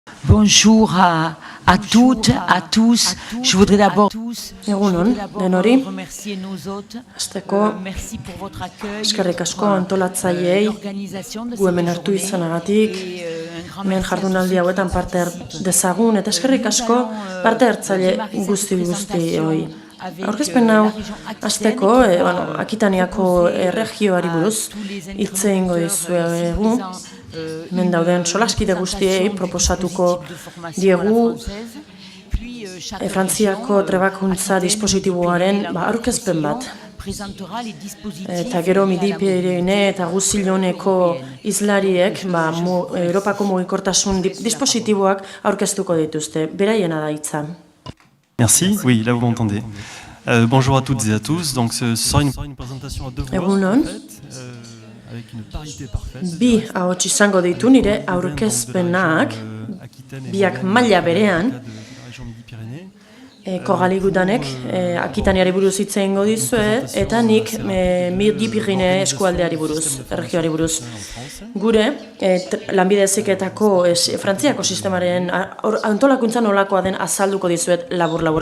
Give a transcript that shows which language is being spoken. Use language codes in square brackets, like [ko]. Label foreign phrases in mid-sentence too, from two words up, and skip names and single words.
[fr] Bonjour à toutes, à tous. Je voudrais d'abord [eu] Egunon, denori, [fr] remercier nos hôtes. [eu] hasteko [fr] Merci pour votre accueil. [eu] eskerrik asko antolatzaileei gu hemen hartu izanagatik, hemen jardunaldi hauetan parte dezagun, eta eskerrik asko parte hartzaile guzti Aurkezpen hau hasteko, Akitaniako erregioari buruz hitz egingo dizuegu. Hemen dauden solaskide guztiei proposatuko diegu Frantziako trebakuntza dispositiboaren aurkezpen bat. Eta gero Midi-Pirene eta Guzilloneko izlariek Europako mugikortasun dispositiboak aurkeztuko dituzte. Beraiena da hitza. [fr] Merci, oui, là vous m'entendez. Bonjour à toutes et à tous. Donc ce sera une présentation à deux voix. [eu] Egunon. [fr] Avec une parité parfaite. [eu] Bi ahots izango ditu nire aurkezpenak, biak maila berean, Koraligudanek Akitaniari buruz hitz egingo dizue, eta nik Midi-Pirene eskualdeari buruz, erregioari buruz. Gure lanbide heziketako Frantziako sistemaren antolakuntza nolakoa den azalduko dizuet labur-labur.